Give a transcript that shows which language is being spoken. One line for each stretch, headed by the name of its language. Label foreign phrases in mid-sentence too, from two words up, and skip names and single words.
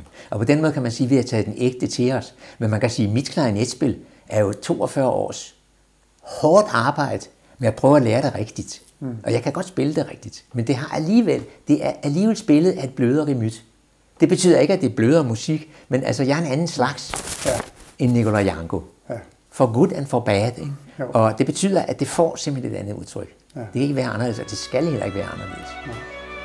Danish: Og på den måde kan man sige, at vi har taget den ægte til os. Men man kan sige, at mit klarinetspil er jo 42 års hårdt arbejde med at prøve at lære det rigtigt. Og jeg kan godt spille det rigtigt, men det er alligevel spillet af et blødere gemyt. Det betyder ikke, at det er blødere musik, men altså jeg er en anden slags end Nikolaj Janko.
English: Ja. For good and for bad.
Danish: Ikke? Og det betyder, at det får simpelthen et andet udtryk. Ja. Det kan ikke være anderledes, og det skal heller ikke være anderledes. Ja.